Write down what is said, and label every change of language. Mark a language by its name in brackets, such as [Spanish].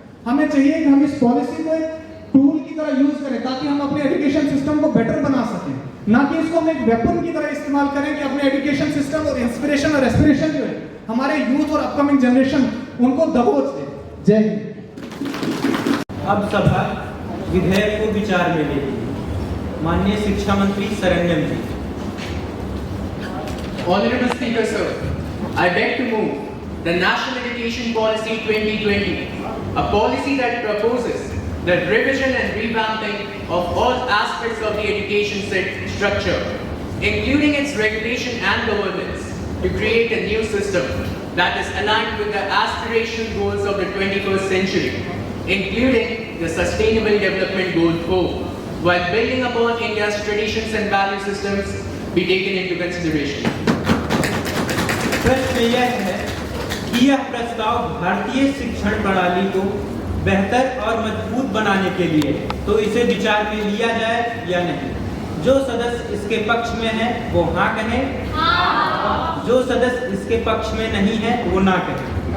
[Hindi] हमें चाहिए कि हम इस पॉलिसी को एक टूल की तरह यूज करें ताकि हम अपने एजुकेशन सिस्टम को बेटर बना सकें, ना कि इसको हम एक वेपन की तरह इस्तेमाल करें कि अपने एजुकेशन सिस्टम और इंस्पिरेशन और एस्पिरेशन जो है हमारे यूथ और अपकमिंग जनरेशन उनको दबोच दे। जय हिंद। अब सभा विधेयक को विचार में लेगी। माननीय शिक्षा मंत्री शरण्यम जी। [English] Honorable Speaker, sir, I beg to move the National Education Policy 2020, a policy that proposes the revision and revamping of all aspects of the education structure, including its regulation and governance, to create a new system that is aligned with the aspirational goals of the 21st century, including the Sustainable Development Goal 4, while building upon India's traditions and value systems be taken into consideration. [Hindi] प्रश्न यह है कि यह प्रस्ताव भारतीय शिक्षण प्रणाली को बेहतर और मजबूत बनाने के लिए तो इसे विचार में लिया जाए या नहीं। जो सदस्य इसके पक्ष में है वो हाँ कहें, जो सदस्य इसके पक्ष में नहीं है वो ना कहें।